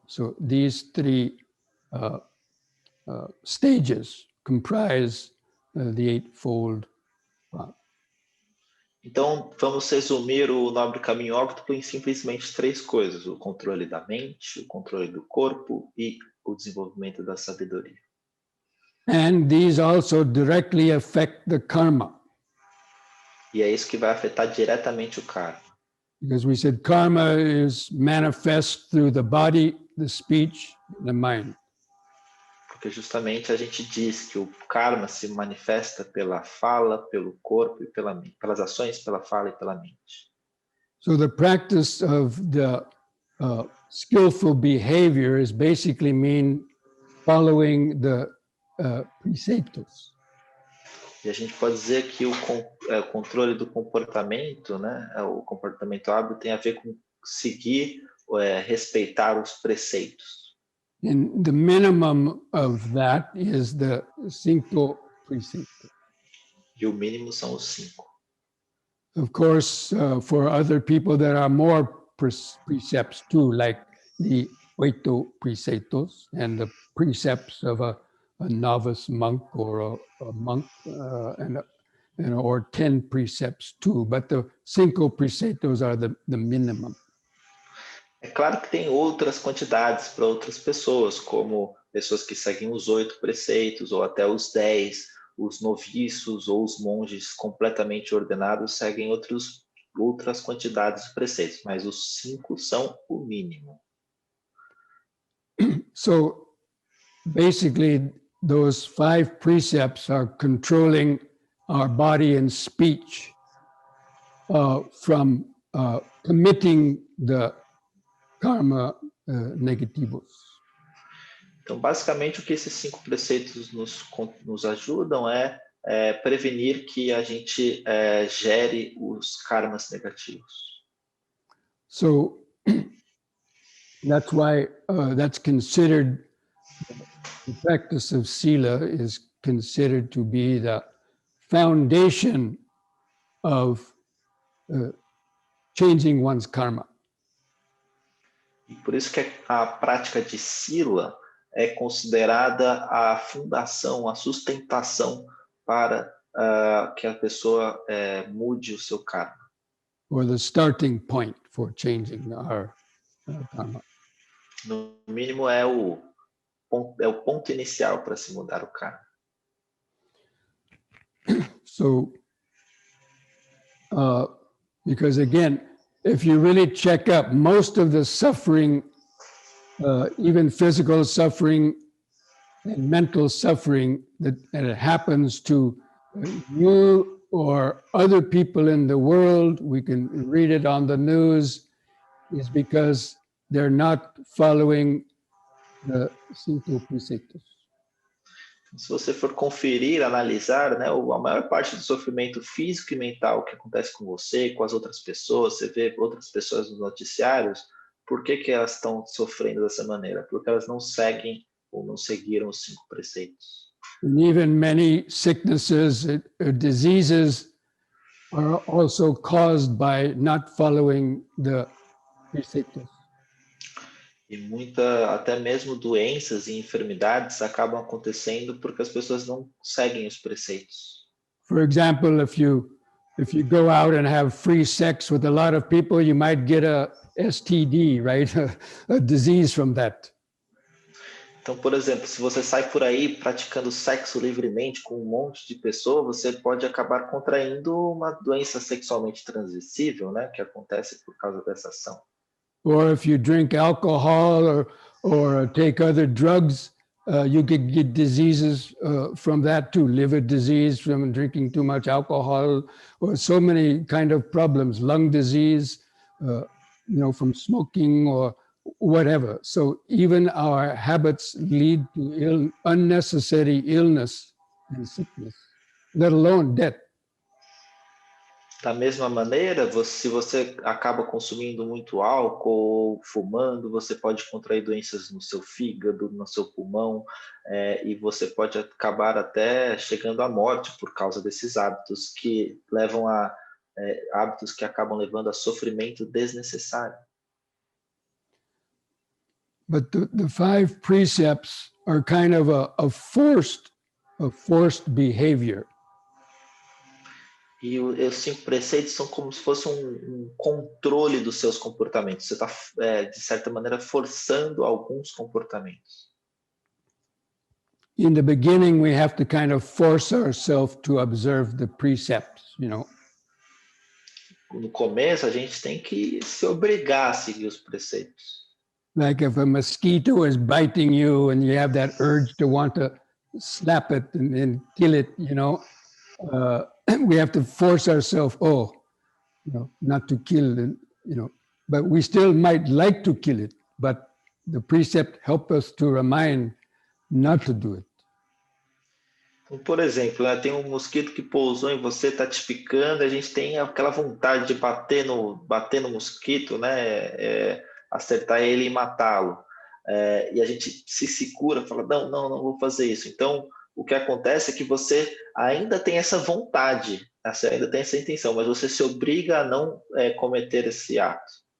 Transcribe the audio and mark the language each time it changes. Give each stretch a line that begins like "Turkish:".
English: So these three stages comprise the eightfold path.
Portuguese: Então, vamos resumir o nobre caminho óctuplo em simplesmente três coisas: o controle da mente, o controle do corpo e o desenvolvimento da sabedoria.
English: And these also directly affect the karma.
Portuguese: E é isso que vai afetar diretamente o karma.
English: Because we said karma is manifest through the body, the speech, and the mind.
Portuguese: Porque justamente a gente diz que o karma se manifesta pela fala, pelo corpo e pela mente, pelas ações, pela fala e pela mente.
English: So the practice of the skillful behavior is basically mean following the preceptos.
Portuguese: E a gente pode dizer que o controle do comportamento, né, o comportamento hábil tem a ver com seguir, respeitar os preceitos.
English: And the minimum of that is the
Portuguese: cinco preceptos. E o mínimo são os 5.
English: Of course, for other people, there are more precepts too, like the
Portuguese: oito preceptos
English: and the precepts of a novice monk or a monk, or 10 precepts too. But the
Portuguese: cinco preceptos
English: are the minimum.
Portuguese: É claro que tem outras quantidades para outras pessoas, como pessoas que seguem os 8 preceitos ou até os 10, os noviços ou os monges completamente ordenados seguem outras quantidades de preceitos, mas os 5 são o mínimo.
English: So basically, those 5 precepts are controlling our body and speech from committing the
Portuguese: karma negativos. Então, basicamente, o que esses 5 preceitos nos ajudam é prevenir que a gente gere os karmas negativos.
English: So that's why that's considered, the practice of sila is considered to be the foundation of changing one's karma.
Portuguese: E por isso que a prática de sila é considerada a fundação, a sustentação para que a pessoa mude o seu karma.
English: Or the starting point for changing our karma.
Portuguese: No mínimo é o ponto inicial para se mudar o karma.
English: So, because again, if you really check up, most of the suffering, even physical suffering and mental suffering that happens to you or other people in the world, we can read it on the news, is because they're not following the
Portuguese: cinco preceptos. Se você for conferir, analisar, né, a maior parte do sofrimento físico e mental que acontece com você, com as outras pessoas, você vê outras pessoas nos noticiários, por que elas estão sofrendo dessa maneira? Porque elas não seguem ou não seguiram os 5 preceitos.
English: And even many sicknesses or diseases are also caused by not following the preceptos.
Portuguese: E até mesmo doenças e enfermidades acabam acontecendo porque as pessoas não seguem os preceitos.
English: For example, if you go out and have free sex with a lot of people, you might get a STD, right? A disease from that.
Portuguese: Então, por exemplo, se você sai por aí praticando sexo livremente com um monte de pessoas, você pode acabar contraindo uma doença sexualmente transmissível, né, que acontece por causa dessa ação.
English: Or if you drink alcohol or take other drugs, you could get diseases from that too. Liver disease from drinking too much alcohol, or so many kind of problems, lung disease, from smoking or whatever. So even our habits lead to unnecessary illness and sickness, let alone death.
Portuguese: Da mesma maneira, se você acaba consumindo muito álcool ou fumando, você pode contrair doenças no seu fígado, no seu pulmão, e você pode acabar até chegando à morte por causa desses hábitos que levam hábitos que acabam levando a sofrimento desnecessário.
English: But the 5 precepts are kind of a forced behavior.
Portuguese: E os 5 preceitos são como se fosse um controle dos seus comportamentos. Você está, de certa maneira, forçando alguns comportamentos.
English: In the beginning, we have to kind of force ourselves to observe the precepts,
Portuguese: No começo, a gente tem que se obrigar a seguir os preceitos.
English: Like if a mosquito is biting you and you have that urge to want to slap it and kill it, we have to force ourselves, not to kill, but we still might like to kill it, but the precept help us to remind not to do it.
Portuguese: Por exemplo, tem um mosquito que pousou em você, está te picando, a gente tem aquela vontade de bater no mosquito, né? Acertar ele e matá-lo. E a gente se segura, fala, não vou fazer isso. Então, o que acontece é que você ainda tem essa vontade, você ainda tem essa intenção, mas você se obriga a não cometer esse ato.